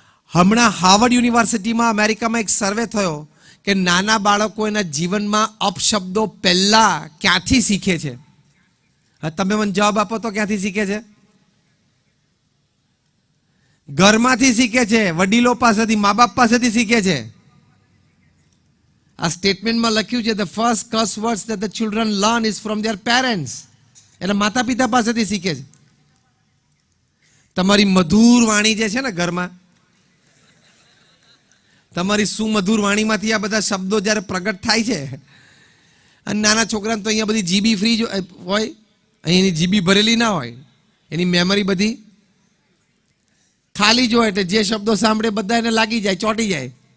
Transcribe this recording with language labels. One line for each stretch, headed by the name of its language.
Gujarati: હમણાં હાર્વર્ડ યુનિવર્સિટીમાં અમેરિકામાં એક સર્વે થયો કે નાના બાળકો એના જીવનમાં અપશબ્દો પહેલા ક્યાંથી શીખે છે? તમે મને જવાબ આપો તો ક્યાંથી શીખે છે? ઘરમાંથી શીખે છે, વડીલો પાસેથી, મા બાપ પાસેથી શીખે છે. આ સ્ટેટમેન્ટમાં લખ્યું છે,
English: the first curse words that the children learn is from their parents.
Gujarati: એટલે માતા પિતા પાસેથી શીખે છે. તમારી મધુર વાણી જે છે ને ઘરમાં, તમારી સુમધુર વાણીમાંથી આ બધા શબ્દો જ્યારે પ્રગટ થાય છે, અને નાના છોકરાને તો અહીંયા બધી જીબી ફ્રી હોય, અહીં એની જીબી ભરેલી ના હોય, એની મેમરી બધી ખાલી જ હોય, એટલે જે શબ્દો સાંભળે બધા એને લાગી જાય, ચોંટી જાય.